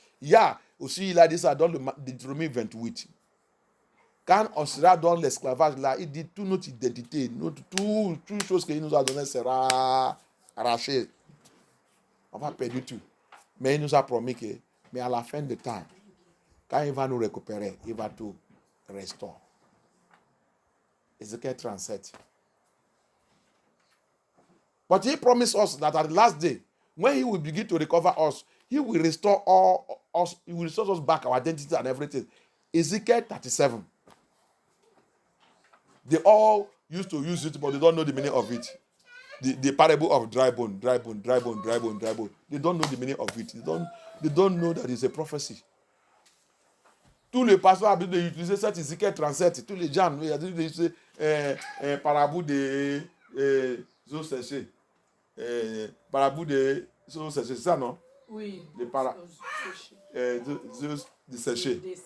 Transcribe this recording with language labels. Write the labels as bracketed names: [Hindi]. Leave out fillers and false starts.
[French] Yah aussi, il a dit ça dans le Deutéronome 28. Quand on sera dans l'esclavage là, il dit toute notre identité, toute chose qu'il nous a donné sera arrachée. On va perdre tout. Mais il nous a promis que, mais à la fin du temps, quand il va nous récupérer, il va tout restaurer. [English] Ezekiel 37. But he promised us that at the last day, when he will begin to recover us, he will restore us, he will restore us back, our identity and everything. Ezekiel 37. They all used to use it, but they don't know the meaning of it. The parable of dry bone. They don't know the meaning of it. They don't know that it's a prophecy. [French] Tous les pasteurs ont besoin d'utiliser cet Ezekiel 37. Tous les gens ont besoin d'utiliser parable de eaux séchées. Parable de eaux séchées, c'est ça, non? Oui. Les eaux desséchées.